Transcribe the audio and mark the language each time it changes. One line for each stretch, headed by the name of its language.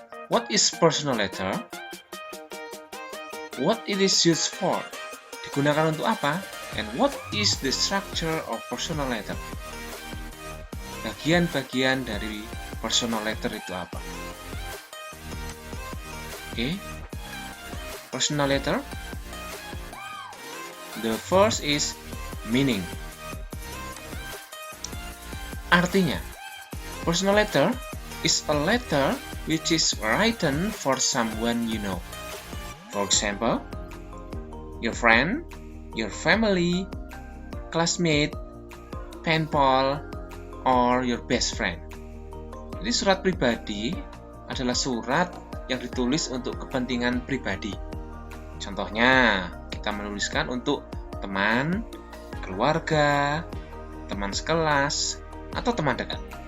English: What is personal letter? What it is used for?
Indonesian: Digunakan untuk apa?
English: And what is the structure of personal letter?
Indonesian: Bagian-bagian dari personal letter itu apa?
English: Oke. Personal letter. The first is meaning. Artinya, personal letter is a letter which is written for someone you know. For example, your friend, your family, classmate, pen pal, or your best friend.
Indonesian: Jadi surat pribadi adalah surat yang ditulis untuk kepentingan pribadi. Contohnya, kita menuliskan untuk teman, keluarga, teman sekelas, atau teman dekat.